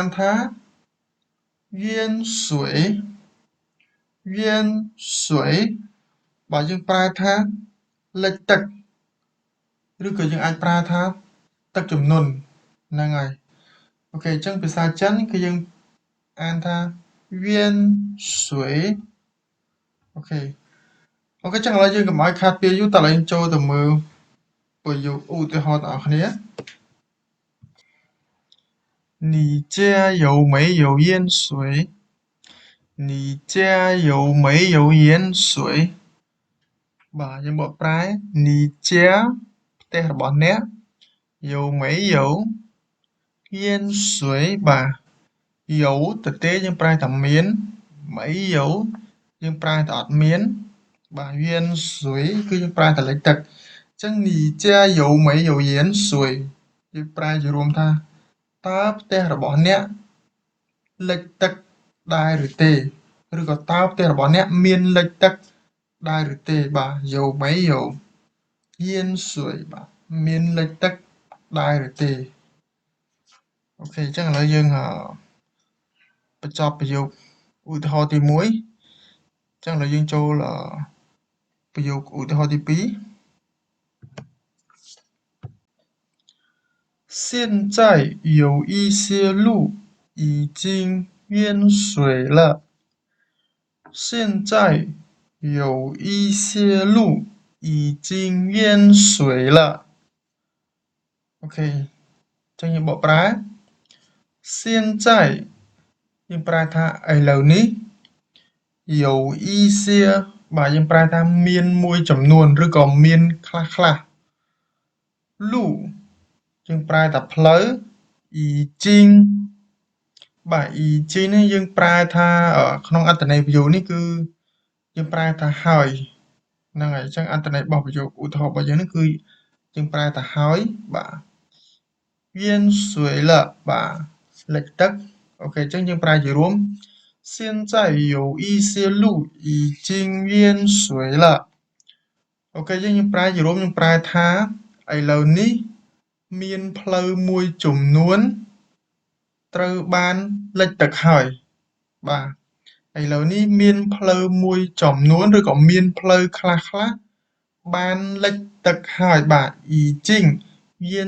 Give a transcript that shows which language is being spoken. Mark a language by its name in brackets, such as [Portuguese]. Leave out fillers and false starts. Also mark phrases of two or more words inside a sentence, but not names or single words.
[Khmer] ថា [Chinese] 淹水淹水 [Khmer] បើយើងប្រែថាលិចទឹកឬក៏យើងអាចប្រើថាទឹកជំនន់ហ្នឹងហើយអូខេអញ្ចឹងភាសាចិនគឺយើងអានថាវៀនស៊ុយអូខេអញ្ចឹងឥឡូវយើងកុំឲ្យខាតពេលយូរតើឥឡូវយើងចូលទៅមើលប្រយោគឧទាហរណ៍ទាំងអស់គ្នា [Chinese] 你家有没有淹水你家有没有淹水 [Khmer] បាទយើងបកប្រែ [Chinese] 你家 [Khmer] ផ្ទះរបស់អ្នក [Chinese] 有没有淹水 [Khmer] បាទយោទ ទេយើងប្រែថាមានមិនយោយើងប្រែថាអត់មានបាទយៀនស៊ុយគឺយើងប្រែថាលិចទឹកអញ្ចឹង [Chinese] 你家有没有淹水 [Khmer] យើងប្រែជារួមថាតើផ្ទះរបស់អ្នកលិចទឹកដែរឬទេឬក៏តើផ្ទះរបស់អ្នកមានលិចទឹកដែរឬទេបាទ [Chinese] 有没有淹水 [Khmer] បាទមានលិចទឹកដែរឬទេអូខេអញ្ចឹងឥឡូវយើងបញ្ចប់ប្រយោគឧទាហរណ៍ទី1អញ្ចឹងឥឡូវយើងចូលប្រយោគឧទាហរណ៍ទី2 [Chinese] 现在有一些路已经淹水了现在有一些路已经淹水了 [Khmer] អូខេអញ្ចឹងយើងបកប្រែ现在យើងប្រែថាឥឡូវនេះ [Chinese] 有一些 [Khmer] បាទយើងប្រែថាមានមួយចំនួនឬក៏មានខ្លះលូយើងប្រែថាផ្លូវអ៊ីជីងបាទអ៊ីជីងនេះយើងប្រែថាក្នុងអត្ថន័យ ប្រយោគនេះគឺយើងប្រែថាហើយហ្នឹងហើយអញ្ចឹងអត្ថន័យរបស់ប្រយោគឧទាហរណ៍របស់យើងនេះគឺយើងប្រែថាហើយបាទយៀនស៊ុយលបាទលិចទឹកអូខេអញ្ចឹងយើងប្រែជារួម [Chinese] 现在有一些路已经淹水了 [Khmer] អូខេយើងប្រែជារួម យើងប្រែថាឥឡូវនេះមានផ្លូវមួយចំនួនត្រូវបានលិចទឹកហើយបាទឥឡូវនេះមានផ្លូវមួយចំនួនឬក៏មានផ្លូវខ្លះបានលិចទឹកហើយបាទអ៊ីជីងយៀន